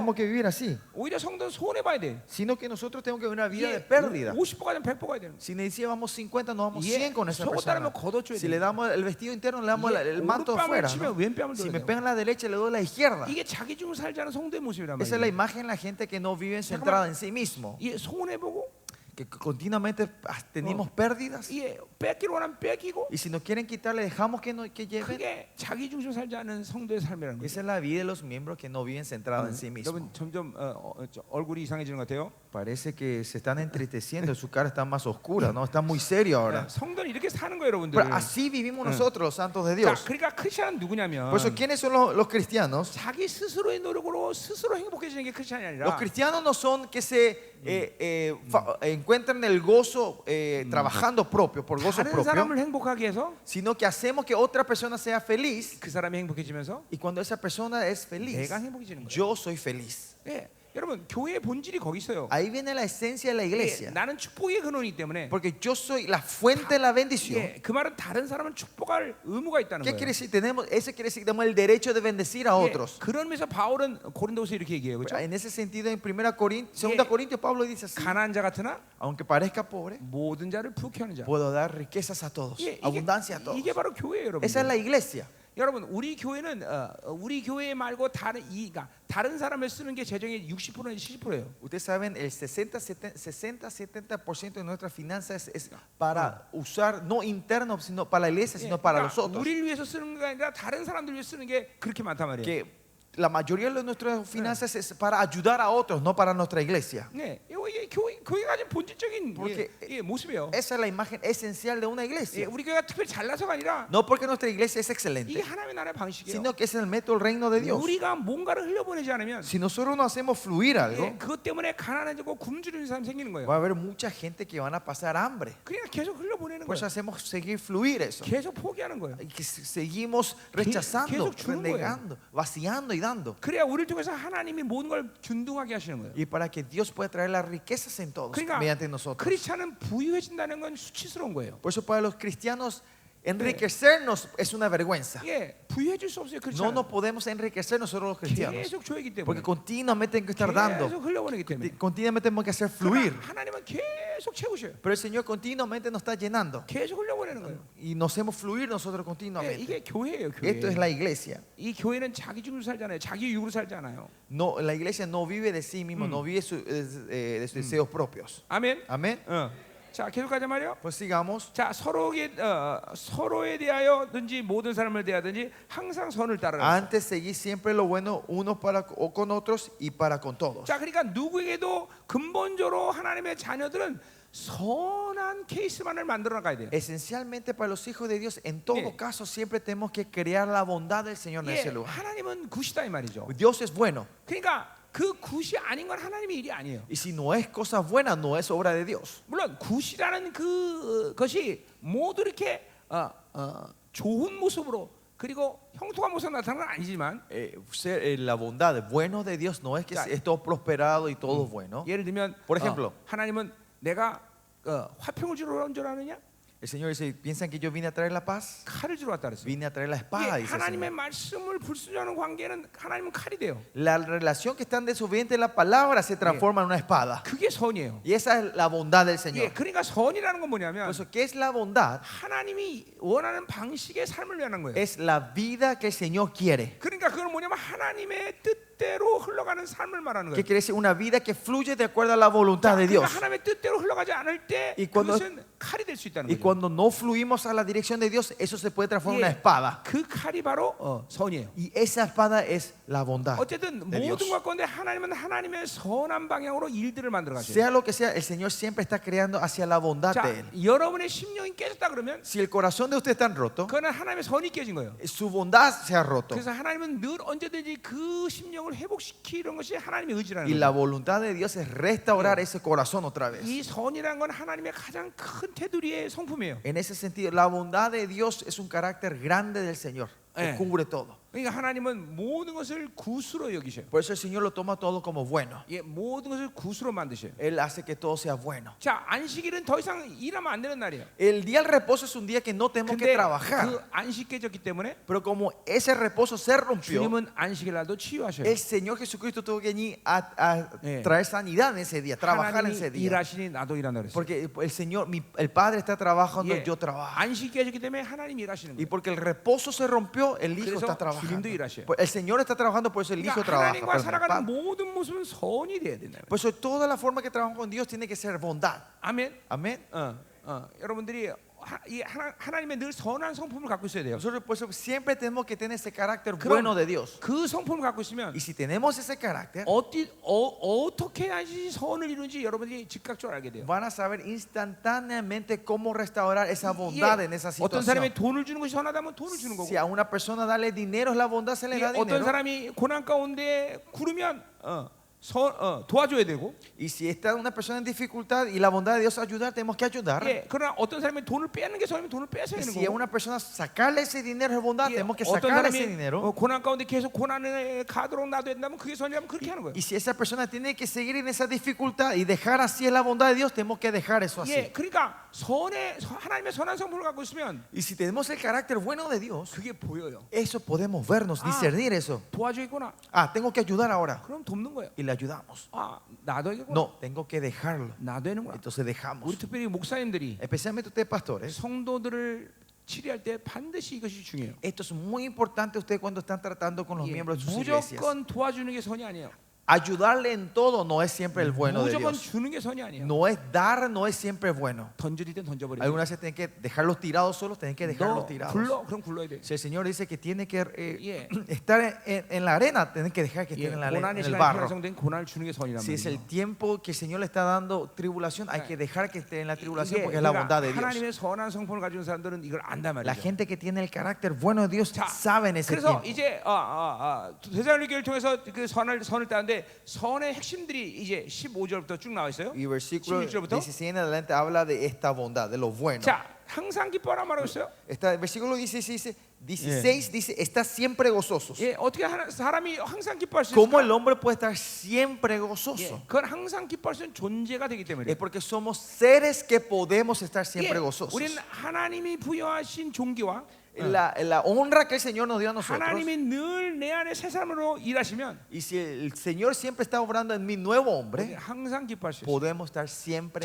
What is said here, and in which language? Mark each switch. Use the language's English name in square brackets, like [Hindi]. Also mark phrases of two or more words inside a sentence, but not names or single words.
[Spanish] tenemos que vivir así, [Korean] 오히려 성도 손해 봐야 돼. [Spanish] sino que nosotros tenemos que vivir una vida de [Korean] 예, [Spanish] pérdida. [Korean] 50%가 되면 100%가 되는 거예요. [Spanish] Si necesitamos 50, nos vamos [Korean] 예, [Spanish] 100 con esa [Korean] 속옷 [Spanish] persona. [Korean] 따르면 걷어줘야 [Spanish] Si [Korean] 돼. [Spanish] le damos el vestido interno, le damos [Korean] 예, [Spanish] el manto de [Korean] 오른뺨을 [Spanish] afuera. [Korean] 치면 [Spanish] ¿no? [Korean] 왼뺨을 [Spanish] Si [Korean] 돌려야 [Spanish] me [Korean] 돼요. [Spanish] pegan la derecha, le doy la izquierda. [Korean] 이게 자기 중을 살지 않은 성도의 모습이란 [Spanish] Esa es la [Korean] 말이에요. [Spanish] imagen de la gente que no vive centrada en sí mismo. [Korean] 예, 손해 보고, [Spanish] Que continuamente tenemos pérdidas. [Korean] 예, 뺏기로 원하면 뺏기고, [Spanish] Y si nos quieren quitar, le dejamos que lleven. [Korean] 그게 자기 중심 살지 않은 성도의 삶이라는 거예요. [Spanish] Esa es la vida de los miembros que no viven centrados en sí mismos. [Korean] 여러분 점점 얼굴이 이상해지는 것 같아요. [Spanish] Parece que se están entristeciendo, su cara está más oscura, ¿no? Está muy serio ahora. [Korean] 성도는 이렇게 사는 거예요, 여러분들. [Spanish] Pero así vivimos nosotros, los santos de [Korean] 자, [Spanish] Dios. [Korean] 그러니까 크리스천은 누구냐면 [Spanish] Por eso, ¿quiénes son los cristianos? [Korean] 자기 스스로의 노력으로 스스로 행복해지는 게 크리스천이 아니라 [Spanish] Los cristianos no son que se encuentran el gozo trabajando propio, por gozo [Korean] 다른 [Spanish] propio, [Korean] 사람을 행복하게 해서 [Spanish] sino que hacemos que otra persona sea feliz. [Korean] 그 사람이 행복해지면서 [Spanish] Y cuando esa persona es feliz, [Korean] 내가 행복해지는 거예요. [Spanish] yo soy feliz. [Korean] 예, 여러분 교회의 본질이 거기 있어요. [Spanish] Ahí viene la esencia de la [Korean] 예, [Spanish] iglesia. [Korean] 나는 축복의 근원이기 때문에 [Spanish] Porque yo soy la fuente de la bendición. [Korean] 예, 그 말은 다른 사람은 축복할 의무가 있다는 [Spanish] ¿Qué [Korean] 거예요. [Spanish] quiere decir? Eso quiere decir que tenemos el derecho de bendecir a [Korean] 예, [Spanish] otros. [Korean] 그런 면에서 바울은 고린도서 이렇게 얘기해요. 그렇죠? [Spanish] En ese sentido, en 2 Corintios, Yeah. Corintios, Pablo dice así: [Korean] 가난한 자 같으나 [Spanish] aunque parezca pobre, [Korean] 모든 자를 부귀 하는 자. [Spanish] puedo dar riquezas a todos, [Korean] 예, [Spanish] abundancia a todos. [Korean] 이게 바로 교회예요, 여러분. [Spanish] Esa es la iglesia. [Korean] 여러분, 우리 교회는 우리 교회 말고 다른 사람을 쓰는 게 재정의 60%는 70%예요. [Spanish] Ustedes saben, el 60-70% de nuestras finanzas es para usar, no interno, sino para la iglesia, sino para los otros. [Korean] 우리를 위해서 쓰는 게 아니라 다른 사람들 위해서 쓰는 게 그렇게 많단 말이에요. [Spanish] Que la mayoría de nuestras finanzas es para ayudar a otros, no para nuestra iglesia. [Korean] 네, 이게 교회가 가진 본질적인 [Spanish] Porque [Korean] 모습이에요. [Spanish] esa es la imagen esencial de una [Korean] 예, [Spanish] iglesia. [Korean] 우리 교회가 특별히 잘나서가 아니라 [Spanish] No porque nuestra iglesia es [Korean] 이게 [Spanish] excelente, [Korean] 하나님의 나라의 방식이에요. [Spanish] sino que es el método del reino de Dios. [Korean] 우리가 뭔가를 흘려보내지 않으면 [Spanish] Si nosotros no hacemos fluir algo, [Korean] 예, 그것 때문에 가난해지고 굶주리는 사람이 생기는 거예요. [Spanish] va a haber mucha gente que van a pasar hambre. [Korean] 그러니까 계속 흘려보내는 [Spanish] Por eso [Korean] 거예요. [Spanish] hacemos seguir fluir eso. [Korean] 계속 포기하는 거예요. [Spanish] Y que seguimos rechazando, [Korean] 계속 주는 거예요. [Spanish] renegando, vaciando y dando. [Korean] 그래야 우리를 통해서 하나님이 모든 걸 균등하게 하시는 거예요. [Spanish] Y para que Dios pueda traer las riquezas en todos, [Korean] 그러니까 [Spanish] mediante nosotros. [Korean] 크리스찬은 부유해진다는 건 수치스러운 거예요. [Spanish] Por eso para los cristianos enriquecernos es una vergüenza. [Korean] 예, 부유해질 수 없어요. [Spanish] No [Korean] 크리스찬은 [Spanish] nos podemos enriquecer nosotros los cristianos. [Korean] 계속 줘야기 때문에 [Spanish] Porque continuamente tenemos que estar dando. [Korean] 계속 흘려보내기 때문에 [Spanish] Continuamente tenemos que hacer fluir. [Korean] 그러나 하나님은 계속 채우셔요. [Spanish] Pero el Señor continuamente nos está llenando. [Korean] 계속 흘려보내는 거예요. [Spanish] Y nos hacemos fluir nosotros [Korean] 예, [Spanish] continuamente. [Korean] 이게 교회예요. 교회. [Spanish] Esto es la iglesia. [Korean] 이 교회는 자기 중심으로 살잖아요. 자기 육으로 살지 않아요. [Spanish] No, la iglesia no vive de sí mismo, no vive de sus deseos propios. [Korean] 아멘. [Spanish] Amén. [Korean] 자, 계속 가자 말이요. [Spanish] Pues sigamos. [Korean] 자, 서로에 대하여든지 모든 사람을 대하든지 항상 선을 따르라. [Spanish] Antes seguir siempre lo bueno unos para o con otros y para con todos. [Korean] 자, 그러니까 누구에게도 근본적으로 하나님의 자녀들은 선한 케이스만을 만들어 나가야 돼요. [Spanish] Esencialmente para los hijos de Dios, en todo Yeah. caso siempre tenemos que crear la bondad del Señor en [Korean] 예, [Spanish] ese lugar. [Korean] 하나님은 굿이다 이 말이죠. [Spanish] Dios es bueno. [Korean] 그러니까 그 굿이 아닌 건 하나님의 일이 아니에요. [Spanish] Y si no es cosa buena, no es obra de Dios. [Korean] 물론 굿이라는 그것이 모두 이렇게 좋은 모습으로 그리고 형통한 모습으로 나타나는 건 아니지만 [Spanish] La bondad, bueno de Dios no es que es todo prosperado y todo bueno. [Korean] 예를 들면 [Spanish] Por ejemplo, [Korean] 하나님은 내가 화평을 주러 온 줄 아느냐? [Spanish] el Señor dice, ¿piensan que yo vine a traer la paz? [Korean] 칼을 주러 왔다 그랬어요. [Spanish] Vine a traer la espada, [Korean] 예, [Spanish] dice el [Korean] 하나님의 [Spanish] Señor. [Korean] 말씀을 불순종하는 관계는 하나님은 칼이 돼요. [Spanish] La relación que están desobedientes de la palabra se transforma en una espada. [Korean] 그게 선이에요. [Spanish] Y esa es la bondad del [Korean] 예, [Spanish] Señor. [Korean] 그러니까 선이라는 건 [Spanish] Por [Korean] 뭐냐면 [Spanish] eso, ¿qué es la bondad? [Korean] 하나님이 원하는 방식의 삶을 위한 거예요. [Spanish] Es la vida que el Señor quiere. [Korean] 그러니까 그건 뭐냐면 하나님의 뜻대로 흘러가는 삶을 말하는 [Spanish] Que [Korean] 거예요. [Spanish] quiere decir una vida que fluye de acuerdo a la voluntad de [Korean] 그러니까 [Spanish] Dios. [Korean] 하나님의 뜻대로 흘러가지 않을 때 [Spanish] Y cuando- [Korean] 그것은 칼이 될 수 있다는 [Spanish] Y [Korean] 거죠. [Spanish] cuando no fluimos a la dirección de Dios, eso se puede transformar en una espada. [Korean] 그 칼이 바로 선이에요. [Spanish] Y esa espada es la bondad [Korean] 어쨌든 [Spanish] de Dios. [Korean] 모든 것 가운데 하나님은 하나님의 선한 방향으로 일들을 만들어 가셔요. [Spanish] Sea lo que sea, el Señor siempre está creando hacia la bondad [Korean] 자, [Spanish] de Él. [Korean] 여러분의 심령이 깨졌다 그러면 [Spanish] Si el corazón de usted está roto, [Korean] 그거는 하나님의 선이 깨진 거예요. [Spanish] su bondad se ha roto. [Korean] 그래서 하나님은 하나님은 늘 언제든지 그 심령을 회복시키는 것이 하나님의 의지라는 [Spanish] Y la [Korean] 거예요. [Spanish] voluntad de Dios es restaurar ese corazón otra vez. [Korean] 이 선이라는 건 하나님의 가장 큰 테두리의 성품이에요. [Spanish] En ese sentido, la bondad de Dios es un carácter grande del Señor, que cubre todo. [Korean] 그러니까 하나님은 모든 것을 구수로 여기셔요. [Spanish] Por eso el Señor lo toma todo como bueno. [Korean] 예, 모든 것을 구수로 만드셔요. [Spanish] Él hace que todo sea bueno. [Korean] 자, 안식일은 더 이상 일하면 안 되는 날이에요. [Spanish] El día del reposo es un día que no tenemos que [Korean] 근데 [Spanish] trabajar. [Korean] 그 안식 깨졌기 때문에 [Spanish] Pero como ese reposo se rompió, [Korean] 주님은 안식일 날도 치유하셔요. [Spanish] el Señor Jesucristo tuvo que venir a Eh. traer sanidad en ese día, trabajar en ese [Korean] 하나님이 [Spanish] día. [Korean] 일하시니 나도 일한다 그랬어요. [Spanish] Porque el Señor, el Padre está trabajando, [Korean] 예, [Spanish] yo trabajo. [Korean] 안식 깨졌기 때문에 하나님이 일하시는 [Spanish] Y [Korean] 거예요. [Spanish] porque el reposo se rompió, el Hijo [Korean] 그래서 [Spanish] está trabajando. [Korean] 주님도 일하셔요. [Spanish] Pues el Señor está trabajando, por eso el Hijo [Korean] 그러니까 [Spanish] trabaja. [Korean] 하나님과 [Spanish] perdón, el [Korean] 살아가는 [Spanish] Padre. [Korean] 모든 모습은 선이 돼야 된다. [Spanish] Por eso toda la forma que trabajamos con Dios tiene que ser bondad. [Korean] 아멘. [Spanish] Amén. [Korean] 여러분들이 하나님의 늘 선한 성품을 갖고 있어야 돼요. [Spanish] Nosotros por eso siempre tenemos que tener ese carácter [Korean] 그럼 [Spanish] bueno de Dios. [Korean] 그 성품을 갖고 있으면 [Spanish] Y si tenemos ese carácter, [Korean] 어떻게 해야지 선을 이루는지 여러분들이 즉각적으로 알게 돼요. [Spanish] van a saber instantáneamente cómo restaurar esa bondad en esa [Korean] 어떤 사람이 [Spanish] situación. [Korean] 돈을 주는 것이 선하다면 돈을 주는 거고, [Spanish] Si a una persona darle dinero es la bondad, se le da [Korean] 어떤 [Spanish] dinero. [Korean] 사람이 고난 가운데 구르면 도와줘야 되고, [Spanish] Y si está una persona en dificultad y la bondad de Dios ayudar, tenemos que ayudar. [Korean] 그러나 어떤 사람이 돈을 빼는 게 선이면 돈을 빼서야 되는 [Spanish] Si a [Korean] 거고, [Spanish] una persona sacarle ese dinero es bondad, tenemos que [Korean] 어떤 [Spanish] sacarle ese [Korean] 사람이 [Spanish] dinero. [Korean] 고난 가운데 계속 고난을 가도록 놔둬야 된다면 그게 선이라면 그렇게 하는 거예요. [Spanish] Y si esa persona tiene que seguir en esa dificultad y dejar así es la bondad de Dios, tenemos que dejar eso así. [Korean] 그러니까 하나님의 선한 성품을 갖고 있으면 [Spanish] Y si tenemos el carácter bueno de Dios, [Korean] 그게 보여요. [Spanish] eso podemos vernos, discernir eso. [Korean] 도와줘야겠구나. [Spanish] Ah, tengo que ayudar ahora. [Korean] 그럼 돕는 거예요. [Spanish] Y le ayudamos. [Korean] 나도 해야겠구나. [Spanish] No, tengo que dejarlo. [Korean] 나도 해는구나. [Spanish] Entonces dejamos. [Korean] 우리 특별히 목사님들이 [Spanish] Especialmente ustedes pastores. [Korean] 성도들을 치료할 때 반드시 이것이 중요해요. [Spanish] Esto es muy importante ustedes cuando están tratando con los miembros de sus iglesias. [Korean] 무조건 도와주는 게 선이 아니에요. [Spanish] Ayudarle en todo no es siempre el bueno de [Korean] 무조건 [Spanish] Dios. [Korean] 주는 게 선이 아니에요. [Spanish] No es dar, no es siempre bueno. [Korean] 던져질 땐 던져버리고. [Spanish] Algunas veces tienen que dejarlos tirados solos, tienen que [Korean] 너 [Spanish] dejarlos tirados. [Korean] 굴러 그럼 굴러야 돼. [Spanish] Si el Señor dice que tiene que Yeah. estar en la arena, tienen que dejar que estén en la arena, [Korean] 고난의 [Spanish] en el [Korean] 시간이 [Spanish] barro. [Korean] 편성된 고난을 주는 게 선이란 [Spanish] Si es el [Korean] 말이에요. [Spanish] tiempo que el Señor le está dando tribulación, hay que dejar que esté en la tribulación porque es la [Korean] 그러니까 [Spanish] bondad de Dios. [Korean] 하나님의 선한 성품을 가진 사람들은 이걸 안단 [Spanish] La [Korean] 말이죠. [Spanish] gente que tiene el carácter bueno de Dios [Korean] 자, [Spanish] saben ese [Korean] 그래서 [Spanish] tiempo. [Korean] 이제 데살로니가를 통해서 그 선을 따는데 선의 핵심들이 이제 15절부터 쭉 나와 있어요. [Spanish] Y versículo [Korean] 16절부터. [Spanish] 16 en adelante habla de esta bondad, de lo bueno. [Korean] 자, 항상 기뻐하라 말하고 있어요. [Spanish] Versículo 16 dice, está siempre gozosos. [Korean] 어떻게 사람이 항상 기뻐할 수 [Spanish] ¿Cómo el [Korean] 있을까? [Spanish] hombre puede estar siempre gozoso? [Korean] 그건 항상 기뻐할 수 있는 존재가 되기 때문에. [Spanish] Es porque somos seres que podemos estar siempre gozosos. [Korean] 우리는 하나님이 부여하신 종기와 [Spanish] La honra que el Señor nos dio a nosotros. [Korean] 하나님이 늘 내 안에 새 사람으로 일하시면 [Spanish] Y si el Señor siempre está obrando en mi nuevo [Korean] 우리는 [Spanish] hombre, [Korean] 항상 기뻐할 수 있어요. [Spanish] podemos estar siempre